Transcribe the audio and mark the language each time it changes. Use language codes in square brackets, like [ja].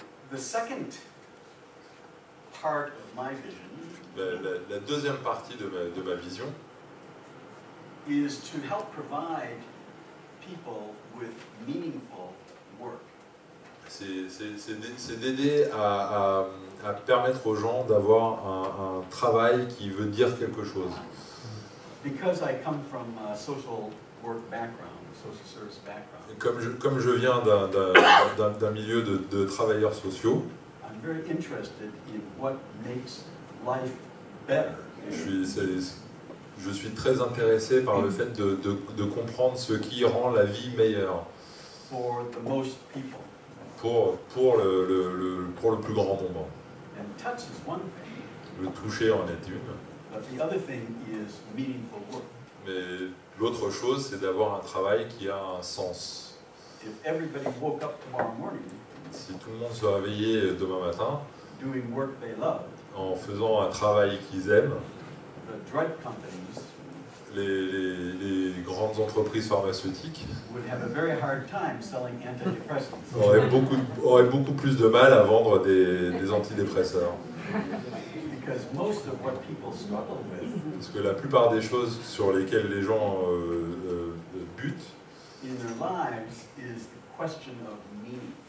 [en] The second part of my vision [fr] La deuxième partie de ma vision [en] is to help provide people with meaningful work. [fr] c'est d'aider à permettre aux gens d'avoir un travail qui veut dire quelque chose. [en] Because I come from a social work background, a social service background. [fr] Comme je viens d'un milieu de travailleurs sociaux, [en] I'm very interested in what makes life better. [fr] Je suis très intéressé par le fait de comprendre ce qui rend la vie meilleure [en] For the most people. [fr] pour le plus grand nombre. [en] And touch is one thing, [fr] Le toucher en est une, [en] but the other thing is meaningful work. [fr] mais l'autre chose, c'est d'avoir un travail qui a un sens. [en] If everybody woke up tomorrow morning [fr] Si tout le monde se réveillait demain matin [en] doing work they love, [fr] en faisant un travail qu'ils aiment, [en] the drug companies [fr] les grandes entreprises pharmaceutiques [en] would have a very hard time selling antidepressants. [fr] auraient beaucoup plus de mal à vendre des antidépresseurs. [en] Because most of what people struggle with [fr] Parce que la plupart des choses sur lesquelles les gens butent [en] in their lives is the question of meaning.